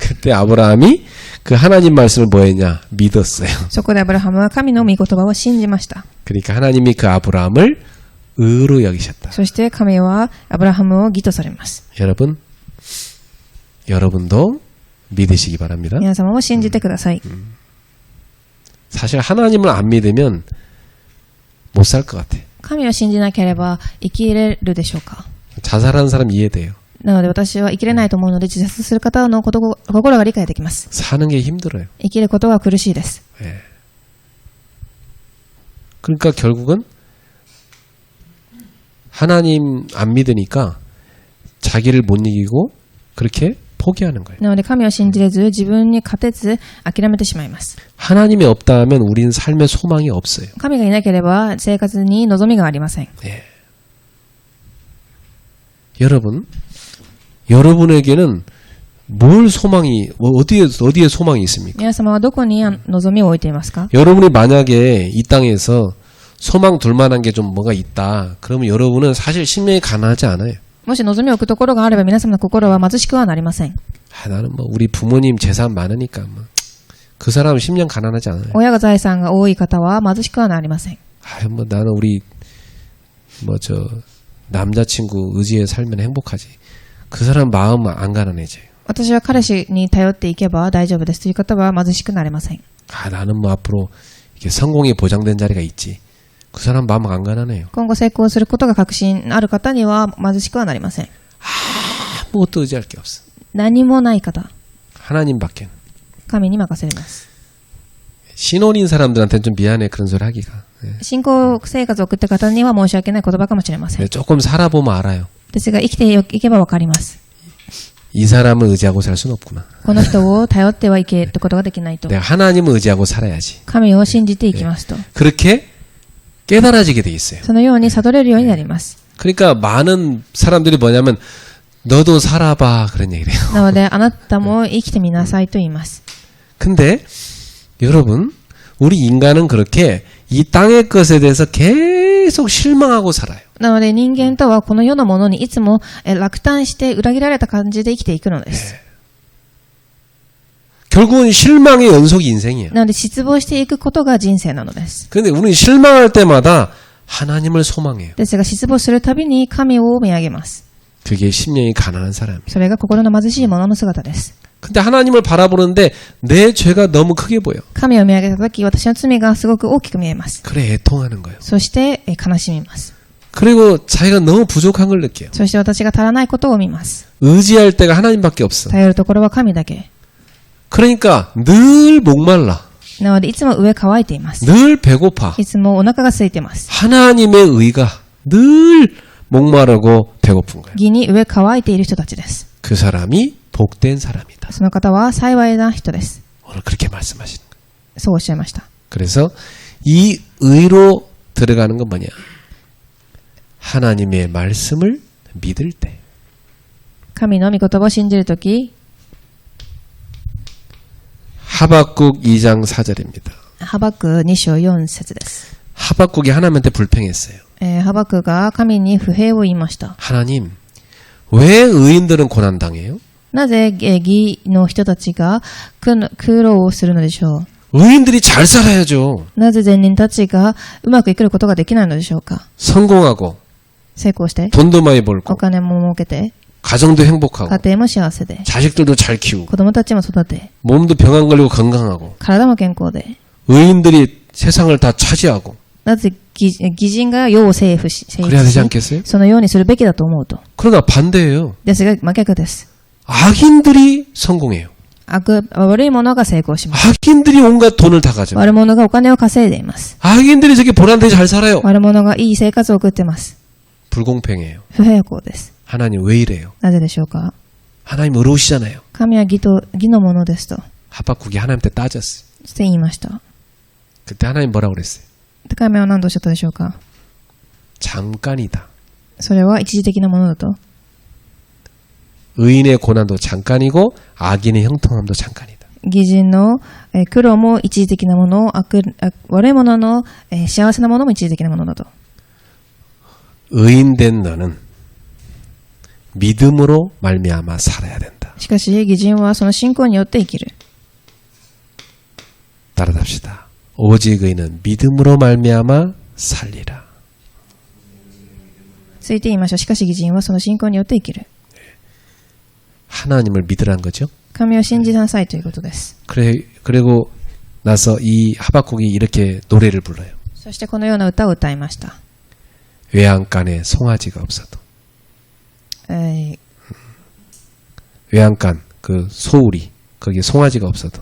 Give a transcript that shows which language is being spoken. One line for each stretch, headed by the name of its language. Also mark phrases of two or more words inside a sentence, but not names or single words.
Korean: 그때 아브라함이 그 하나님 말씀을 뭐 했냐? 믿었어요.
Japanese: そこでアブラハムは神の御言葉を信じました。
Korean: 그러니까 하나님이 그 아브라함을 의로 여기셨다.
Japanese: そして神はアブラハムを義とされます。
Korean: 여러분도 믿으시기 바랍니다.
Japanese: 皆様も信じてください。
Korean: 사실 하나님을 안 믿으면 못 살 것 같아.
Japanese: 神を信じなければ生きれるでしょうか？
Korean: 자살하는 사람 이해돼요.
Japanese: なので私は生きれないと思うので自殺する方の心が理解できます。
Korean: 사는 게 힘들어요.
Japanese: 生きることは苦しいです。
Korean: 예. 그러니까 결국은 하나님 안 믿으니까 자기를 못 이기고 그렇게 포기하는 거예요.
Japanese: なので神を信じれず自分に勝てず諦めてしまいます。
Korean: 하나님이 없다 하면 우리는 삶에 소망이 없어요.
Japanese: 神がいなければ生活に望みがありません。
Korean: 여러분, 여러분에게는 뭘 소망이 어디에 소망이 있습니까?
Japanese: 皆様はどこに望みを置いていますか？
Korean: 여러분이 만약에 이 땅에서 소망 둘 만한 게 좀 뭐가 있다. 그러면 여러분은 사실 심령이 가난하지 않아요.
Japanese: もし望みを置くところがあれば皆様の心は貧しくはなりません。
Korean: 나는 뭐 우리 부모님 재산 많으니까 뭐 그 사람은 심령 가난하지 않아요.
Japanese: 親が財産が多い方は貧しくはなりません。
Korean: 뭐 나는 우리 남자친구 의지에 살면 행복하지. 그 사람 마음 안 가난해져요.
Japanese: 私は彼氏に頼っていけば大丈夫ですという方は貧しくなれません。
Korean: 나는 뭐 앞으로 이게 성공이 보장된 자리가 있지. 그 사람 마음 안 가난해요.
Japanese: 今後成功することが確信ある方には貧しくはなりません。
Korean: 아무것도 의지할 게 없어.
Japanese: 何もない方、
Korean: 하나님밖에.
Japanese: 神に任せます。
Korean: 신혼인 사람들한테는 좀 미안해 그런 소리 하기가.
Japanese: 信仰生活を送った方には申し訳ない言葉かもしれません。
Korean: 조금 살아보면 알아요.
Japanese: ですが生きていけばわかります。
Korean: 이 사람을 의지하고 살 수는 없구나.
Japanese: この人を頼ってはいけることができないと。
Korean: 내가 하나님을 의지하고 살아야지.
Japanese: 神を信じていきますと。
Korean: 그렇게 깨달아지게 돼 있어요.
Japanese: そのように悟れるようになります。
Korean: 그러니까 많은 사람들이 뭐냐면 너도 살아봐 그런 얘기를 해요.
Japanese: なのであなたも生きてみなさいと言います。
Korean: 근데 여러분 우리 인간은 그렇게 이 땅의 것에 대해서 계속 실망하고 살아요.
Japanese: なので人間とはこの世のものにいつも落胆して裏切られた感じで生きていくのです。
Korean: 결국은 실망의 연속이 인생이에요.
Japanese: なので失望していくことが人生なのです。
Korean: 근데 우리는 실망할 때마다 하나님을 소망해요.
Japanese: ですが失望するたびに神を見上げます。
Korean: 그게 심령이 가난한 사람이에요.
Japanese: それが心の貧しい者の姿です。
Korean: 근데 하나님을 바라보는데 내 죄가 너무 크게 보여.
Japanese: 神を見上げたとき私の罪がすごく大きく見えます。
Korean: 그래 애통하는 거예요.
Japanese: そして悲しみます。
Korean: 그리고 자기가 너무 부족한 걸 느껴요.
Japanese: そして私が足らないことを見ます。
Korean: 의지할 때가 하나님밖에 없어.
Japanese: 頼るところは神だけ。
Korean: 그러니까 늘 목말라.
Japanese: なのでいつも上乾いています。
Korean: 늘 배고파.
Japanese: いつもお腹が空いてます。
Korean: 하나님의 의가 늘 목마르고 배고픈 거예요.
Japanese: 義に上乾いている人たちです。
Korean: 그 사람이 복된 사람이다.
Japanese: その方は幸いな人です。
Korean: 오늘 그렇게 말씀하시는 거예요.
Japanese: そうおっしゃいました。
Korean: 그래서 이 의로 들어가는 건 뭐냐? 하나님의 말씀을 믿을 때.
Japanese: 神の御言葉を信じるとき、
Korean: 하박국 2장 4절입니다.
Japanese: ハバク2章4節です。
Korean: 하박국이 하나님한테 불평했어요.
Japanese: ハバクが神に不平を言いました。
Korean: 하나님, 왜 의인들은 고난당해요?
Japanese: なぜ義の人たちが苦労をするのでしょう。
Korean: 의인들이 잘 살아야죠.
Japanese: なぜ善人たちがうまく生きることができないのでしょうか。
Korean: 성공하고
Japanese: 成功して、
Korean: 돈도 많이 벌고
Japanese: お金も儲けて、
Korean: 가정도 행복하고
Japanese: 家庭も幸せで、
Korean: 자식들도 잘 키우고
Japanese: 子供たちも育て、
Korean: 몸도 병 안 걸리고 건강하고
Japanese: 体も健康で、
Korean: 의인들이 세상을 다 차지하고
Japanese: なぜ義人が世を征服し、
Korean: 그래야 되지 않겠어요?
Japanese: そのようにするべきだと思うと。
Korean: 그러나 반대예요.
Japanese: ですが真逆です。
Korean: 악인들이 성공해요.
Japanese: 悪い者が成功します。
Korean: 악인들이 온갖 돈을 다 가져요.
Japanese: 悪者がお金を稼いでいます。
Korean: 악인들이 저게 보란듯이 잘 살아요.
Japanese: 悪者がいい生活を送ってます。
Korean: 불공평해요.
Japanese: 不平行です。
Korean: 하나님 왜 이래요?
Japanese: なぜでしょうか。
Korean: 하나님 의로우시잖아요.
Japanese: 神は義のものですと。
Korean: 하박국이 하나님한테 따졌어요.
Japanese: して言いました。
Korean: 그때 하나님 뭐라고 그랬어요?
Japanese: で神は何とおっしゃったでしょうか。
Korean: 잠깐이다.
Japanese: それは一時的なものだと。
Korean: 의인의 고난도 잠깐이고 악인의 형통함도 잠깐이다.
Japanese: 義人の苦労も一時的なもの、悪い者の幸せなものも一時的なものだと。
Korean: 의인된 너는 믿음으로 말미암아 살아야 된다.
Japanese: しかし義人はその信仰によって生きる。
Korean: 따라합시다. 오직 의인은 믿음으로 말미암아 살리라.
Japanese: ついて言いましょう。しかし義人はその信仰によって生きる。
Korean: 하나님을 믿으라는 거죠.
Japanese: 神を信じなさいということです。
Korean: 그리고 나서 이 하박국이 이렇게 노래를 불러요.
Japanese: そしてこのような歌を歌いました。
Korean: 외양간에 송아지가 없어도. 외양간 그 소우리 거기에 송아지가 없어도.